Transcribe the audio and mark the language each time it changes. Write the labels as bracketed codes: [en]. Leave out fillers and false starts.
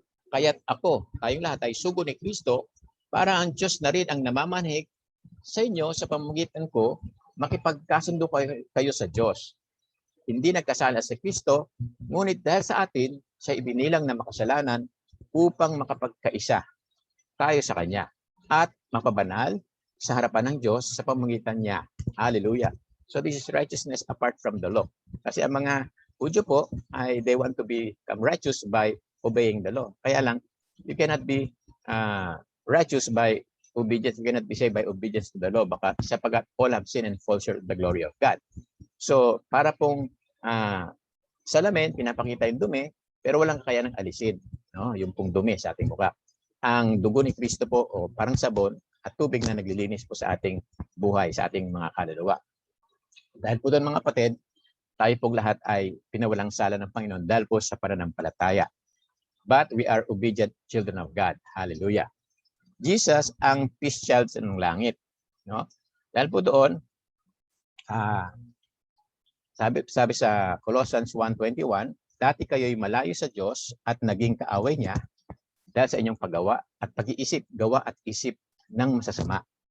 [tl] Kaya't ako, tayong lahat ay sugo ni Kristo, para ang Diyos na rin ang namamanhig sa inyo sa pamamagitan ko, makipagkasundo kayo sa Diyos. Hindi nagkasala si Kristo, ngunit dahil sa atin, siya ibinilang na makasalanan upang makapagkaisa tayo sa Kanya at mapabanal sa harapan ng Diyos sa pamamagitan niya. Hallelujah. [en] So this is righteousness apart from the law. [tl] Kasi ang mga Hudyo po, [en] they want to become righteous by obeying the law. [tl] Kaya lang, [en] you cannot be righteous by obedience cannot be saved by obedience to the law, [tl] baka sapagat [en] all have sinned and fall short of the glory of God. [tl] So, para pong salamin, pinapakita yung dumi, pero walang kakayanang alisin, no? Yung pong dumi sa ating mukha. Ang dugo ni Kristo po, o parang sabon at tubig na naglilinis po sa ating buhay, sa ating mga kaluluwa. Dahil po doon mga kapatid, tayo pong lahat ay pinawalang sala ng Panginoon dahil po sa pananampalataya. [en] But we are obedient children of God. Hallelujah. [tl] Jesus ang peace child ng langit, no? Dahil po doon, sabi sa Colossians 1:21, dati kayo'y malayo sa Diyos at naging kaaway niya dahil sa inyong paggawa at pag-iisip, gawa at isip ng masasama.